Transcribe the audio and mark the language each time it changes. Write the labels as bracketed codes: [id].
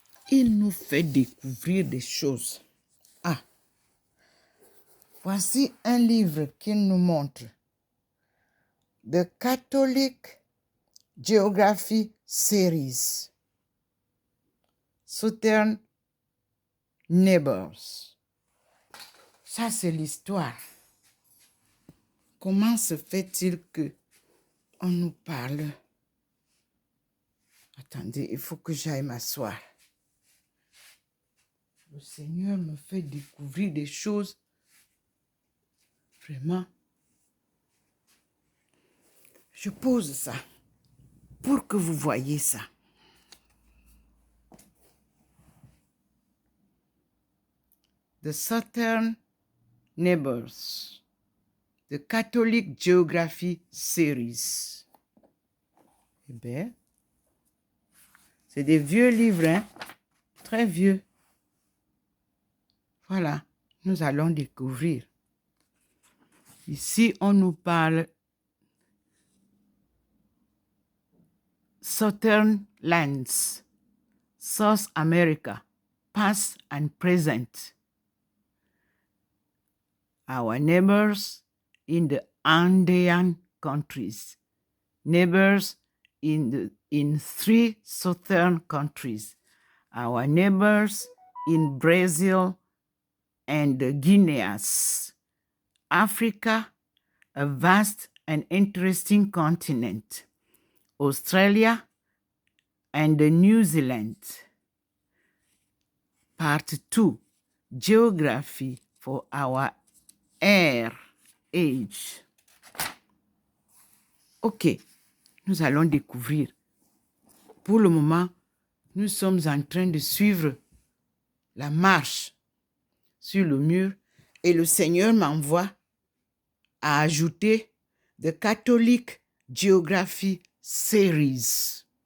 [fr] Il nous fait découvrir des choses. Ah, voici un livre qu'il nous montre. [en] The Catholic Geography Series. Southern Neighbors. [fr] Ça, c'est l'histoire. Comment se fait-il que on nous parle? Attendez, il faut que j'aille m'asseoir. Le Seigneur me fait découvrir des choses vraiment. Je pose ça pour que vous voyez ça. [en] The Southern Neighbors. The Catholic Geography Series. [fr] Eh bien, c'est des vieux livres, hein? Très vieux. Voilà, nous allons découvrir. Ici, on nous parle [en] Southern Lands, South America, past and present. Our neighbors in the Andean countries, neighbors in 3 southern countries, our neighbors in Brazil and the Guineas, Africa, a vast and interesting continent, Australia and New Zealand. Part 2, Geography for our age. [fr] Ok, nous allons découvrir. Pour le moment, nous sommes en train de suivre la marche sur le mur et le Seigneur m'envoie à ajouter The Catholic Geography Series.